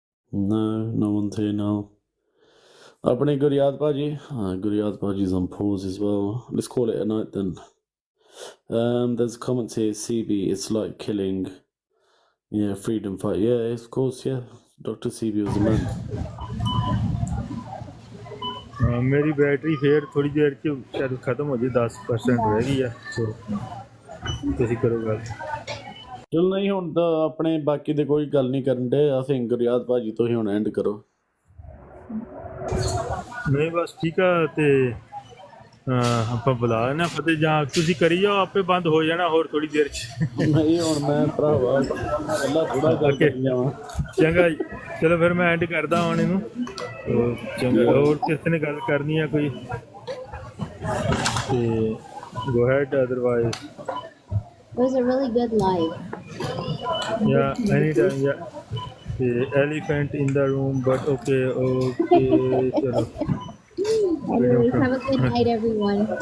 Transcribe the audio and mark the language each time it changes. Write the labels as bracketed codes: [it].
[en] No one's here now. Apne Guryat Baji? Guryat Baji's on pause as well. Let's call it a night then. There's comments here, CB, it's like killing. Yeah, freedom fight. Yeah, of course, yeah. Dr. CB was a man. [pa] ਮੇਰੀ battery ਫੇਰ ਥੋੜੀ ਦੇਰ ਚ ਸ਼ਾਇਦ ਖਤਮ ਹੋ ਜੇ 10% ਰਹਿ ਗਈ ਆ ਸੋ ਤੁਸੀਂ ਕਰੋ ਗੱਲ ਚਲ ਨਹੀਂ ਹੁਣ ਤਾਂ ਆਪਣੇ ਬਾਕੀ ਦੇ ਕੋਈ ਗੱਲ ਨਹੀਂ ਕਰਨ ਦੇ ਅਸੀਂ ਗੁਰਿਆਤ ਭਾਜੀ ਤੋਂ ਹੀ ਹੁਣ ਐਂਡ ਕਰੋ ਨਹੀਂ ਬਸ ਠੀਕ ਆ ਤੇ ਆਪਾਂ ਬੁਲਾ ਲੈਣਾ ਫਤਿਹ ਜਾਂ ਤੁਸੀਂ ਕਰੀ ਜਾਓ ਆਪੇ ਬੰਦ ਹੋ ਜਾਣਾ ਹੋਰ ਥੋੜੀ ਦੇਰ ਚ ਨਹੀਂ ਹੁਣ ਮੈਂ ਭਰਾਵਾ ਪਹਿਲਾਂ ਥੋੜਾ ਗੱਲ ਕਰੀ ਜਾਵਾਂ ਚੰਗਾ ਜੀ ਚਲੋ ਫਿਰ ਮੈਂ ਐਂਡ ਕਰਦਾ ਹੁਣ ਇਹਨੂੰ ਚੰਗਾ ਹੋਰ ਕਿਸੇ ਨੇ ਗੱਲ ਕਰਨੀ ਆ ਕੋਈ ਤੇ [en] go ahead otherwise It was a really good live. yeah anytime yeah the elephant in the room but okay chalo Anyways, have a good night, everyone.